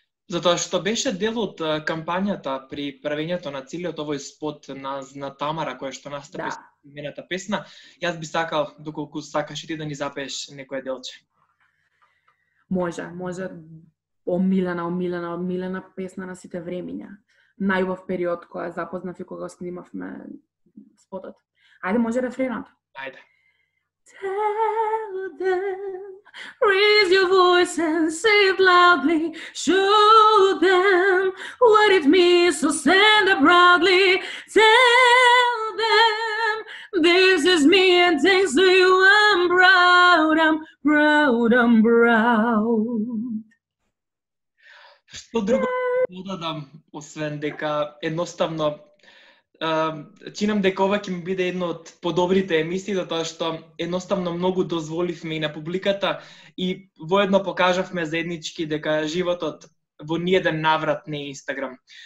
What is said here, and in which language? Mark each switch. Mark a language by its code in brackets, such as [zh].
[mk] Затоа што беше дел од кампањата при правењето на целиот овој спот на Тамара која што настапи мената песна, јас би сакал, доколку сакаш и ти да ни запееш некој делче. Може. Омилена песна на сите времиња. Најубав период кога запознав и кога снимавме спотот. Ајде, може рефренот. Ајде. [en] Tell them, raise your voice and say it loudly. Show them what it means to stand up proudly. Tell them, this is me and thanks to you I'm proud, I'm proud, I'm proud. [mk] Што друго додадам, освен дека едноставно чинам дека ова ќе ми биде една од подобрите емисии, затоа што едноставно многу дозволивме и на публиката и воедно покажавме заеднички дека животот во ниеден наврат не е Инстаграм.